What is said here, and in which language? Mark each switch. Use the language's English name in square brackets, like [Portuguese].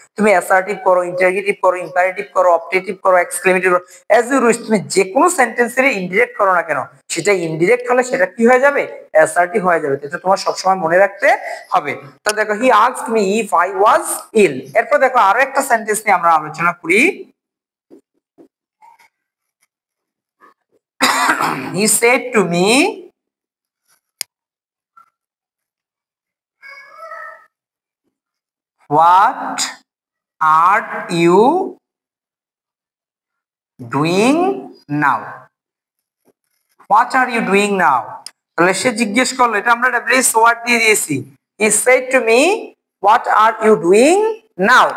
[Bangla] তুমি অ্যাসার্টিভ করো, ইন্টারগেটিভ করো, ইম্পারেটিভ করো, অপটেটিভ করো, এক্সক্লেমেটিভ করো, [English] as you wish, [Bangla] তুমি যে কোনো সেন্টেন্সের ইনডিরেক্ট করো না কেন, সেটা ইনডিরেক্ট হলে সেটা কি হয়ে যাবে? অ্যাসার্টিভ হয়ে যাবে। এটা তোমার সবসময় মনে রাখতে হবে। তো দেখো [English] He asked me if I was ill. [Bangla] এরপর দেখো আরো একটা সেন্টেন্স নিয়ে আমরা আলোচনা করি। [English] He said to me, what are you doing now? What are you doing now? [Bangla] তাহলে সে জিজ্ঞেস করলো, এটা আমরা ডাব্লিউএস ওয়ার্ড দিয়ে দিয়েছি। [English] He said to me, what are you doing now?